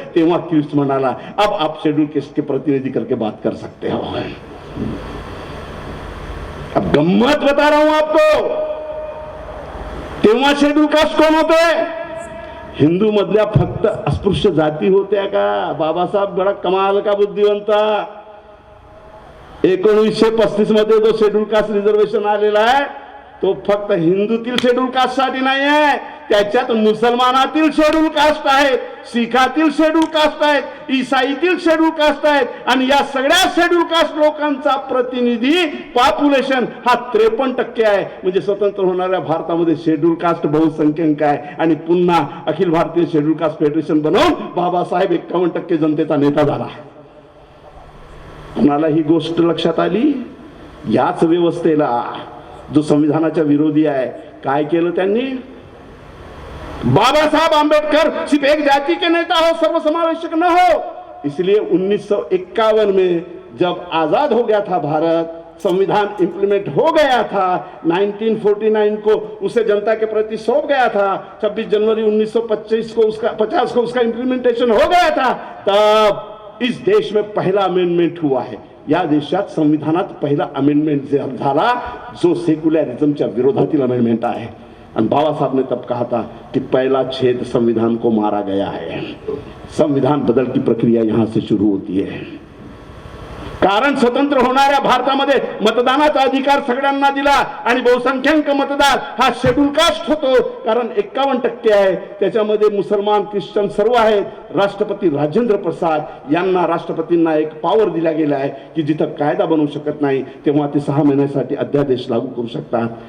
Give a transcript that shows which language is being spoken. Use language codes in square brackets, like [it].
[mr] तेव्हा क्रिप्स म्हणाला [hi] अब आप शेड्यूल कास्ट के प्रतिनिधि करके बात कर सकते हो। अब गम्मत बता रहा हूं आपको, [mr] तेव्हा शेड्यूल कास्ट कोण होते? हिंदू मधल्या फक्त अस्पृश्य जाती होत्या का? [hi] बाबासाहेब बडा कमाल का बुद्धिवंता। [mr] 1935 मध्ये जो शेड्यूल कास्ट रिझर्वेशन आलेला आहे तो फक्त हिंदूतील शेड्यूल कास्ट साठी नाही आहे, त्याच्यात मुसलमानातील शेड्यूल कास्ट आहेत, सिखातील शेड्यूल कास्ट आहेत, ईसाईतील शेड्यूल कास्ट आहेत, आणि या सगळ्या शेड्यूल कास्ट लोकांचा प्रतिनिधी पॉप्युलेशन हा 53% आहे। म्हणजे स्वतंत्र होणाऱ्या भारतामध्ये शेड्यूल कास्ट बहुसंख्याक आहे आणि पुन्हा Akhil Bharatiya schedule caste federation बनवून बाबासाहेब 51% जनतेचा नेता झाला। कुणाला ही गोष्ट लक्षात आली? याच व्यवस्थेला जो संविधानाच्या विरोधी आहे काय केलं त्यांनी? [hi] बाबा साहब आंबेडकर सिर्फ एक जाति के नेता हो, सर्वसमावेशक न हो, इसलिए 1951 में जब आजाद हो गया था भारत, संविधान इंप्लीमेंट हो गया था, 1949 को उसे जनता के प्रति सौंप गया था, 26 जनवरी 1950 को उसका इंप्लीमेंटेशन हो गया था, तब इस देश में पहला अमेंडमेंट हुआ है। [mr] या देशात संविधानात पहिला अमेंडमेंट झाला जो सेक्युलरिज्मच्या विरोधातील अमेंडमेंट आहे। [hi] और बाबा साहब ने तब कहा था कि पहला छेद संविधान को मारा गया है, संविधान बदल की प्रक्रिया यहां से शुरू होती है। [mr] कारण स्वतंत्र होणाऱ्या भारतामध्ये मतदानाचा अधिकार सगळ्यांना दिला आणि बहुसंख्याक मतदार हा शेड्यूल कास्ट होतो, कारण 51% आहे, त्याच्यामध्ये मुसलमान ख्रिश्चन सर्व आहेत. राष्ट्रपती राजेंद्र प्रसाद यांना राष्ट्रपतींना एक पॉवर दिला गेला आहे की जिथं कायदा बनवू शकत नाही तेव्हा ते 6 महिन्यासाठी अध्यादेश लागू करू शकतात.